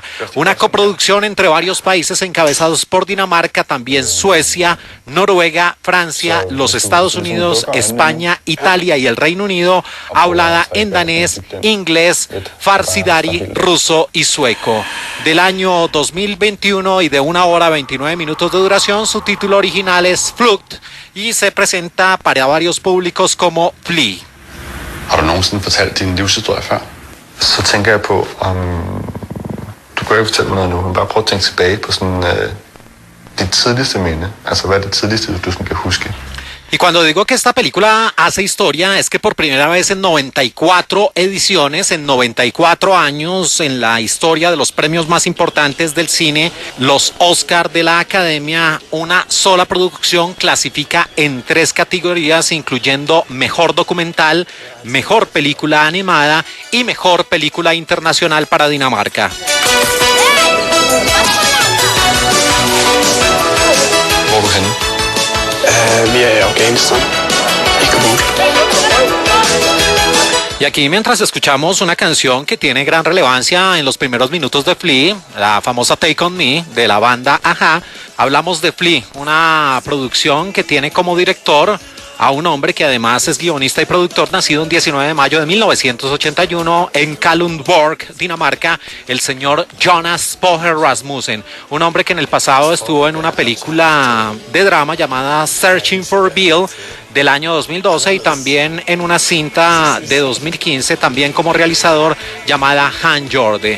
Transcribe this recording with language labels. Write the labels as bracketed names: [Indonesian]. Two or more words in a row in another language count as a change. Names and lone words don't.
[Spanish] Una coproducción entre varios países encabezados por Dinamarca, también Suecia, Noruega, Francia, los Estados Unidos, España, Italia y el Reino Unido, hablada en danés, inglés, farsi, dari, ruso y sueco. Del año 2021 y de 1 hora 29 minutos de duración, su título original es Flugt y se presenta para varios públicos como Flea. [Danish] Har du nogensinde fortalt din livshistorie før? Så tænker jeg på, om du kan ikke fortælle mig noget nu, men bare prøv at tænke tilbage på sådan dit tidligste minde. Altså, hvad er det tidligste, du sådan kan huske? [Spanish] Y cuando digo que esta película hace historia es que por primera vez en 94 ediciones, en 94 años en la historia de los premios más importantes del cine, los Oscar de la Academia, una sola producción clasifica en 3 categorías, incluyendo mejor documental, mejor película animada y mejor película internacional para Dinamarca. [Danish] Hvor er du henne? Vi er i Afghanistan, i Kabul. [Spanish] Y aquí mientras escuchamos una canción que tiene gran relevancia en los primeros minutos de Flea, la famosa Take On Me de la banda A-ha, hablamos de Flea, una producción que tiene como director a un hombre que además es guionista y productor, nacido el 19 de mayo de 1981 en Kalundborg, Dinamarca, el señor Jonas Poher Rasmussen, un hombre que en el pasado estuvo en una película de drama llamada Searching for Bill del año 2012 y también en una cinta de 2015 también como realizador llamada Han Jorde.